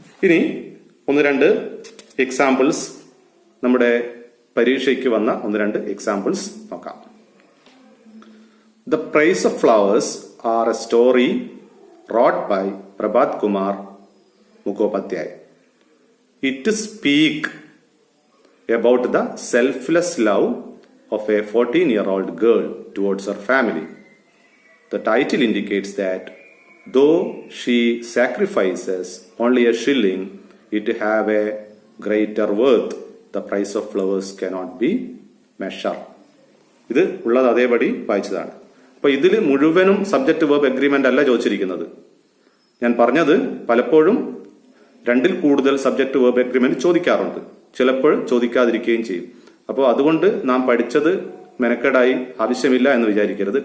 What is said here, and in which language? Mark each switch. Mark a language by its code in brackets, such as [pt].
[ml] ഇനി 1-2 എക്സാമ്പിൾസ്, നമ്മുടെ പരീക്ഷയ്ക്ക് വന്ന 1-2 എക്സാമ്പിൾസ് നോക്കാം. [en] The price of flowers are a story wrought by Prabhat Kumar Mukhopadhyay. It speak about the selfless love of a 14-year-old girl towards her family. The title indicates that though she sacrifices only a shilling, it have a greater worth. The price of flowers cannot be measured. [ml] ഇത് ഉള്ളത് അതേപടി വായിച്ചതാണ്. അപ്പൊ ഇതിൽ മുഴുവനും subject verb agreement അല്ല ചോദിച്ചിരിക്കുന്നത്. ഞാൻ പറഞ്ഞത് പലപ്പോഴും 2-ൽ കൂടുതൽ സബ്ജക്ട് വേർബ് എഗ്രിമെന്റ് ചോദിക്കാറുണ്ട്, ചിലപ്പോൾ ചോദിക്കാതിരിക്കുകയും ചെയ്യും. അപ്പോൾ അതുകൊണ്ട് നാം പഠിച്ചത് മെനക്കെടായി ആവശ്യമില്ല എന്ന് വിചാരിക്കരുത്.